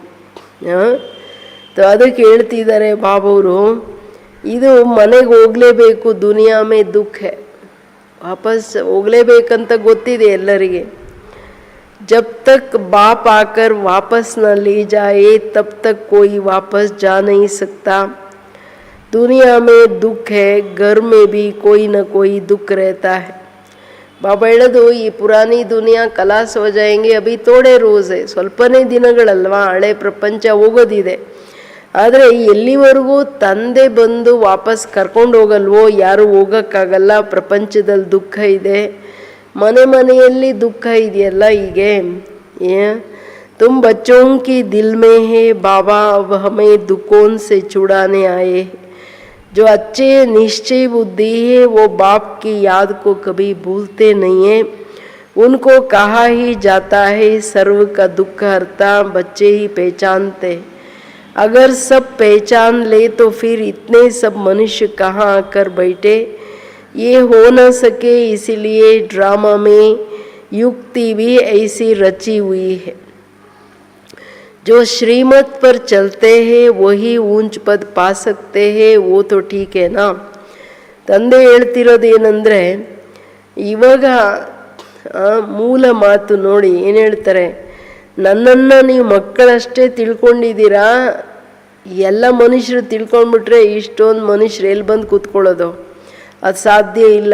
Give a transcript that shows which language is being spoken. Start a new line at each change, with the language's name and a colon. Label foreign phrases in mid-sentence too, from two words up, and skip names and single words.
Kannada: ಅದಕ್ಕೆ ಹೇಳ್ತಿದ್ದಾರೆ ಬಾಬವರು, ಇದು ಮನೆಗೆ ಹೋಗಲೇಬೇಕು,
Hindi: दुनिया में दुःख है,
Kannada: ವಾಪಸ್ ಹೋಗಲೇಬೇಕಂತ ಗೊತ್ತಿದೆ ಎಲ್ಲರಿಗೆ.
Hindi: जब तक बाप आकर वापस न ले जाए तब तक कोई वापस जा नहीं सकता. दुनिया में दुःख है, घर में भी कोई न कोई दुःख रहता है.
Kannada: ಬಾಬಾ ಹೇಳೋದು, ಈ
Hindi: पुरानी दुनिया खलास होजाएंगे, अभी थोड़े रोज़ है,
Kannada: ಸ್ವಲ್ಪನೇ ದಿನಗಳಲ್ವಾ, ಹಳೆ ಪ್ರಪಂಚ ಹೋಗೋದಿದೆ. ಆದರೆ ಎಲ್ಲಿವರೆಗೂ ತಂದೆ ಬಂದು ವಾಪಸ್ ಕರ್ಕೊಂಡು ಹೋಗಲ್ವೋ, ಯಾರು ಹೋಗೋಕ್ಕಾಗಲ್ಲ, ಪ್ರಪಂಚದಲ್ಲಿ ದುಃಖ ಇದೆ, ಮನೆಯಲ್ಲಿ ದುಃಖ ಇದೆಯಲ್ಲ.
Hindi: ಹೀಗೆ तुम बच्चों की दिल में है बाबा अब हमें दुखों से छुड़ाने आए. जो अच्छे निश्चय बुद्धि है वो बाप की याद को कभी भूलते नहीं है. उनको कहा ही जाता है सर्व का दुख हरता बच्चे ही पहचानते. अगर सब पहचान ले तो फिर इतने सब मनुष्य कहाँ आकर बैठे. ये हो न सके, इसीलिए ड्रामा में युक्ति भी ऐसी रची हुई है. जो श्रीमत पर चलते हैं वही ऊंच पद पा सकते हैं. वो तो ठीक है ना.
Kannada: ತಂದೆ ಹೇಳ್ತಿರೋದೇನೆಂದರೆ, ಇವಾಗ ಮೂಲ ಮಾತು ನೋಡಿ ಏನು ಹೇಳ್ತಾರೆ, ನನ್ನನ್ನು ನೀವು ಮಕ್ಕಳಷ್ಟೇ ತಿಳ್ಕೊಂಡಿದ್ದೀರಾ, ಎಲ್ಲ ಮನುಷ್ಯರು ತಿಳ್ಕೊಂಡ್ಬಿಟ್ರೆ ಇಷ್ಟೊಂದು ಮನುಷ್ಯರು ಎಲ್ಲಿ ಬಂದು ಕೂತ್ಕೊಳ್ಳೋದು, ಅದು ಸಾಧ್ಯ ಇಲ್ಲ.